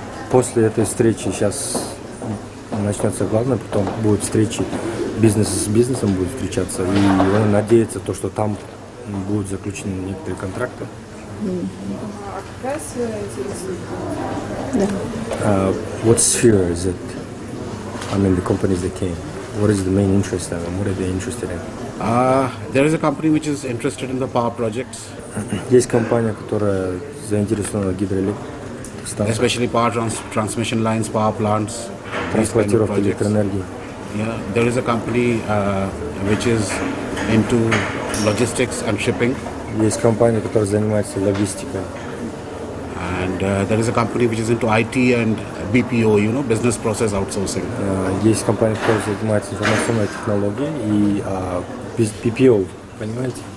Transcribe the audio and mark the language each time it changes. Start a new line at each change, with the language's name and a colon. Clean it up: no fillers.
Russian: После этой встречи сейчас начнется главное, потом будут встречи, бизнес с бизнесом будет встречаться, и он надеется, что там будут заключены некоторые контракты. Какая сфера интересует?
English: What sphere is it? I mean, the companies that came. What is the main interest in them? What are they interested in? There is a company which is interested in the power projects.
Russian: Есть компания, которая заинтересована в гидроэлектростанциях.
English: Especially power transmission lines, power plants.
Russian: Транспортировка электроэнергии.
English: Yeah, there is a company which is into logistics and shipping.
Russian: Есть компания, которая занимается логистикой.
English: And there is a company which is into IT and BPO, business process outsourcing.
Russian: Есть компания, которая занимается информационной технологией и BPO, понимаете?